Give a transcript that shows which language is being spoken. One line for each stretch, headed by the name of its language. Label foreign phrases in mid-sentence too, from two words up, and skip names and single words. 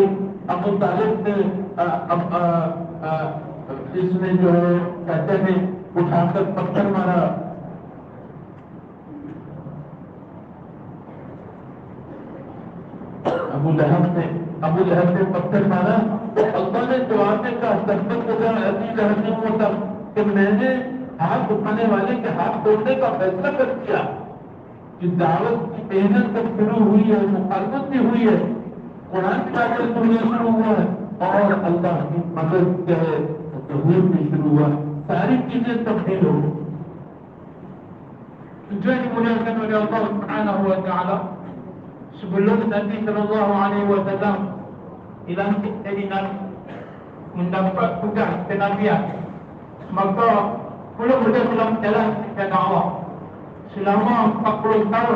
Hindi: अबू तालिब ने इसमें जो है कहते हैं उठाकर पत्थर मारा, अबू लहब ने पत्थर मारा, तो अल्लाह ने जवाब में कहा कि मैंने हाथ उठाने वाले के हाथ तोड़ने का फैसला कर दिया। कि दावत की मेहनत जब शुरू हुई है, मुखालफत भी हुई है, कुरान की बातें शुरू हुआ है और अल्लाह की मदद जो है ज़हूर भी शुरू हुआ, सारी चीजें तब्दील हो गई।
Malay: Tujuan dimuliakan oleh Allah
Arabic: سبحانه وتعالى,
Malay: sebelum Nabi
Arabic: صلى الله عليه وسلم
Malay: dilantik jadi nabi, mendapat tugas kenabian, maka belum beliau dalam jalan dakwah selama 40 tahun.